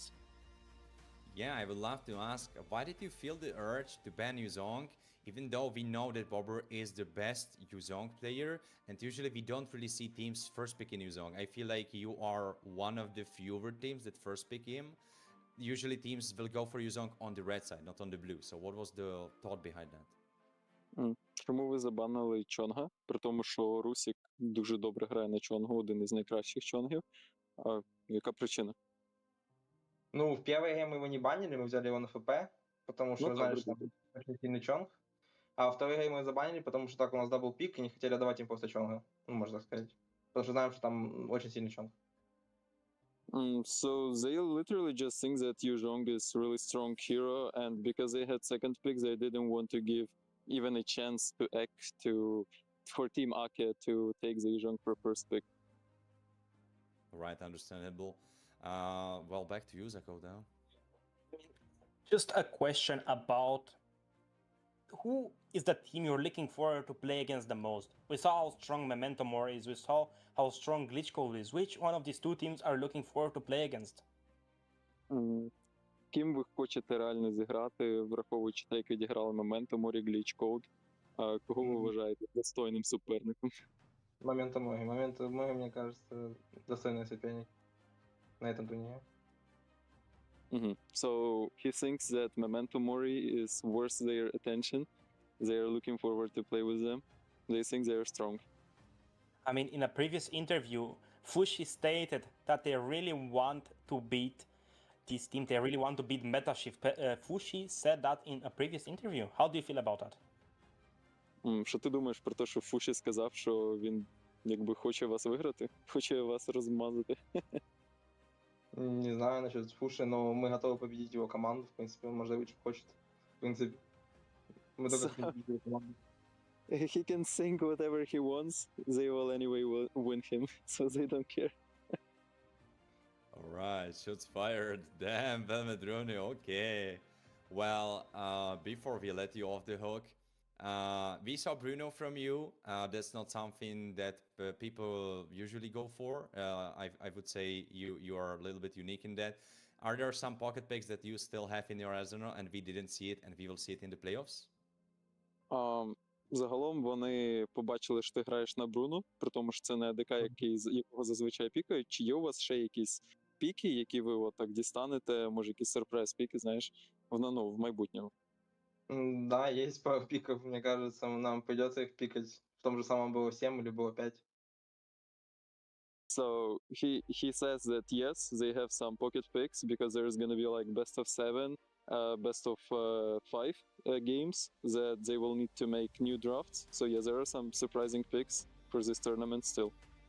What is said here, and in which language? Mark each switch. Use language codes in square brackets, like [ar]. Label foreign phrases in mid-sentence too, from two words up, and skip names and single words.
[en] Yeah, I would love to ask, why did you feel the urge to ban Yuzong, even though we know that Bobber is the best Yuzong player, and usually we don't really see teams first picking Yuzong. I feel like you are one of the fewer teams that first pick him. Usually teams will go for Yuzong on the red side, not on the blue. So what was the thought behind that? [uk] Чому ви забанили Чонга? При тому, що Русік дуже добре грає на Чонгу, один із найкращих Чонгів. А яка причина? [ru] Ну, в первой игре мы его не банили, мы взяли его на ФП, потому что знали, что там очень сильный Чонг. А во второй игре мы его забанили, потому что так у нас дабл пик, и не хотели отдавать им просто Чонга. Ну, можно так сказать. Потому что знаем, что там очень сильный Чонг. [en] So they literally just think that Yuzhong is really strong hero, and because they had second pick, they didn't want to give even a chance to for Team Ake to take the Yuzhong for first pick. Right, understandable. Well, back to you, Zako, now. Just a question about who is the team you're looking forward to play against the most? We saw how strong Memento Mori is, we saw how strong Glitch Code is. Which one of these two teams are looking forward to play against? [uk] Ким ви хочете реально зіграти, враховуючи те, як відіграли Memento Mori, Glitch Code? Кого ви вважаєте достойним суперником? [ru] Memento Mori, мне кажется, достойный соперник на этом турнире. [en] So he thinks that Memento Mori is worth their attention. They are looking forward to play with them. They think they are strong. I mean, in a previous interview, Fushi stated that they really want to beat this team. They really want to beat Metashift. Fushi said that in a previous interview. How do you feel about that? [uk] Що ти думаєш про те, що Фуші сказав, що він якби хоче вас виграти? Хоче вас розмазати? [ru] Не знаю насчет Фуши, но мы готовы победить его команду. В принципе, он, может, лучше хочет. В принципе, мы только победить его команду. [en] He can think whatever he wants. They will anyway win him, so they don't care. All right, shots fired. Damn, Belmedrone, okay. Well, before we let you off the hook, we saw Bruno from you. That's not something that people usually go for. I would say you are a little bit unique in that. Are there some pocket picks that you still have in your arsenal and we didn't see it and we will see it in the playoffs? [uk] Загалом вони побачили, що ти граєш на Бруно, при тому, що це не АДК, якого зазвичай пікають. Чи є у вас ще якісь піки, які ви отак дістанете, може якісь сюрприз-піки, знаєш, в майбутньому? [ru] Да, есть пару пиков, мне кажется, нам придется их пикать. В том же самом было 7 или было 5. [en] So he says that yes, they have some pocket picks because there's gonna be like best of 7, best of 5 games that they will need to make new drafts. So yeah, there are some surprising picks for this tournament still.